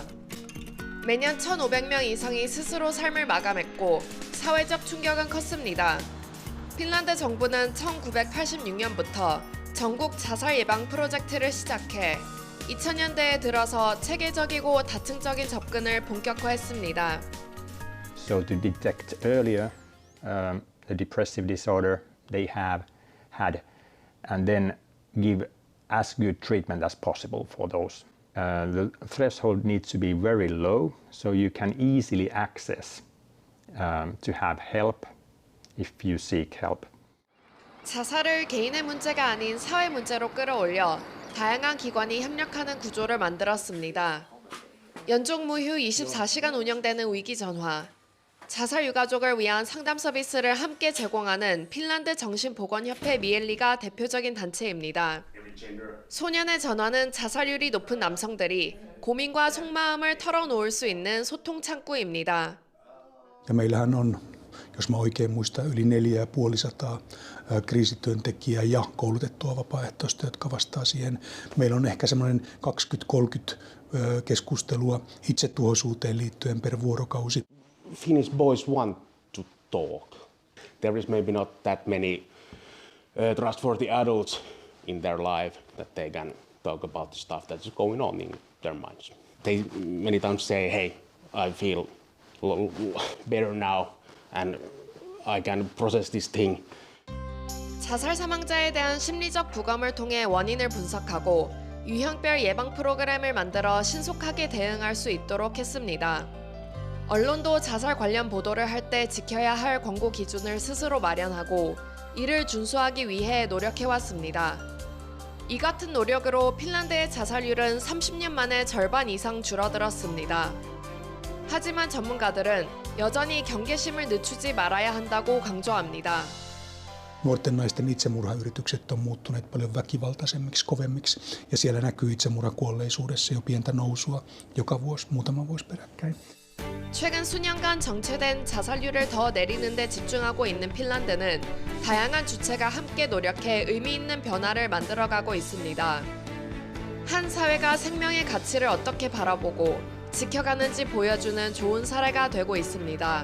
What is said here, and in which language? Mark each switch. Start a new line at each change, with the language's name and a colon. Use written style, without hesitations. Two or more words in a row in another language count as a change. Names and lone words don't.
Korean: 매년 1,500명 이상이 스스로 삶을 마감했고 사회적 충격은 컸습니다. 핀란드 정부는 1986년부터 전국 자살 예방 프로젝트를 시작해 2000년대에 들어서 체계적이고 다층적인 접근을 본격화했습니다.
English: So to detect earlier the depressive disorder they have had and then give as good treatment as possible for those. The threshold needs to be very low so you can easily access to have help if you seek help.
Korean: 자살을 개인의 문제가 아닌 사회 문제로 끌어올려 다양한 기관이 협력하는 구조를 만들었습니다. 연속 무휴 24시간 운영되는 위기 전화, 자살 유가족을 위한 상담 서비스를 함께 제공하는 핀란드 정신보건협회 미엘리가 대표적인 단체입니다. 소년의 전화는 자살률이 높은 남성들이 고민과 속마음을 털어놓을 수 있는 소통 창구입니다.
Finnish: Ja meillähän on, jos mä oikein muistan, yli 450 kriisityöntekijää ja koulutettua vapaaehtoista, jotka vastaa siihen. Meillä on ehkä semmoinen 20-30 keskustelua itsetuhoisuuteen liittyen per vuorokausi.
English: Finnish boys want to talk. There is maybe not that many trustworthy adults in their life that they can talk about the stuff that is going on in their minds. They many times say, hey, I feel better now and I can process this thing.
Korean: 자살 사망자에 대한 심리적 부검을 통해 원인을 분석하고 유형별 예방 프로그램을 만들어 신속하게 대응할 수 있도록 했습니다. 언론도 자살 관련 보도를 할 때 지켜야 할 권고 기준을 스스로 마련하고 이를 준수하기 위해 노력해왔습니다. 이 같은 노력으로 핀란드의 자살률은 30년 만에 절반 이상 줄어들었습니다. 하지만 전문가들은 여전히 경계심을 늦추지 말아야 한다고 강조합니다.
Finnish: Nuorten naisten itsemurhayritykset on muuttuneet paljon väkivaltaisemmiksi, kovemmiksi ja siellä näkyy itsemurhakuolleisuudessa jo pientä nousua joka vuosi, muutama vuosi peräkkäin.
Korean: 최근 수년간 정체된 자살률을 더 내리는 데 집중하고 있는 핀란드는 다양한 주체가 함께 노력해 의미 있는 변화를 만들어가고 있습니다. 한 사회가 생명의 가치를 어떻게 바라보고 지켜가는지 보여주는 좋은 사례가 되고 있습니다.